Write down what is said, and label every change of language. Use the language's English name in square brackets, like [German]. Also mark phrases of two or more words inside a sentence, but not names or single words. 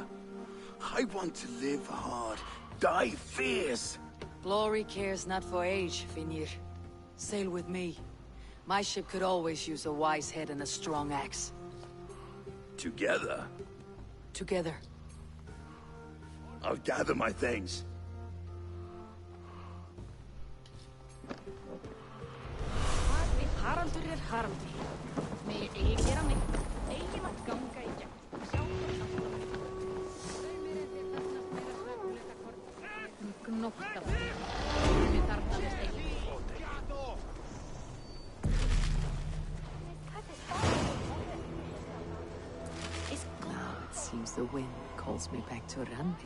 [English] I want to live hard, die fierce. Glory cares not for age, Finir. Sail with me. My ship could always use a wise head and a strong axe. Together, Together. I'll gather my things. [Icelandic] Haraldur Haraldi. Megi eigi gera neitt. Eigi mátt ganga í gegn. Sjá gnótta. Við þarfnaðist eigi. [English] Now it seems the wind calls me back to Randi.